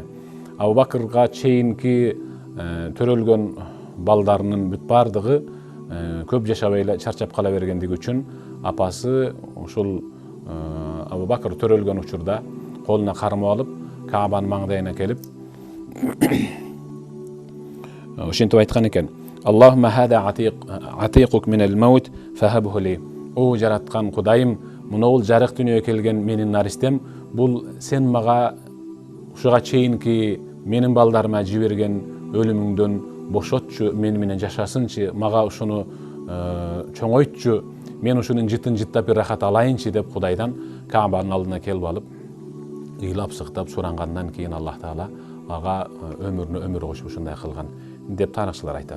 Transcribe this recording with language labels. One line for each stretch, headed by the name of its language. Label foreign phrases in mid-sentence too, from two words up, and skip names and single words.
Kyrgyz: Абу Бакырга чейинки төрөлгөн балдарынын бүт бардыгы көп жашабай эле чарчап кала бергендиги үчүн апасы ушул Абу Бакыр төрөлгөн учурда колуна кармап алып, Каабанын маңдайына келип ошентип айткан экен:
Arabic: اللهم هذا عتيقك من الموت فهبه لي.
Kyrgyz: О жараткан Кудайым, мунул жарык дүйнөгө келген менин наристем, бул сен мага ушуга чейинки менин балдарыма жиберген өлүмүңдөн бошотчу, мени менен жашасынчы, мага ушуну чоңойтчу, мен ушунун жытын жыттап бир рахат алайынчы деп Кудайдан Каабанын алдына келип алып, ыйлап сыктап сурангандан кийин Аллах Таала ага өмүрүнө өмүр кошуп ушундай кылган деп тарыхчылар айтат.